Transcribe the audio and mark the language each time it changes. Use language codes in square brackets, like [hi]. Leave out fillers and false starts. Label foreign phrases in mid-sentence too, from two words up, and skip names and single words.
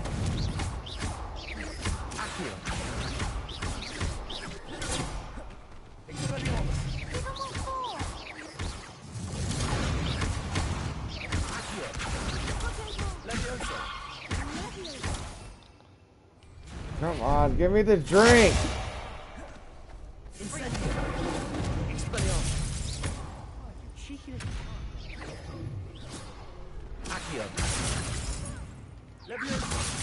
[en] Accio. Expelliarmus. Accio. Levioso. Come on, give me the drink. Incendio. Expelliarmus. Accio. Levioso.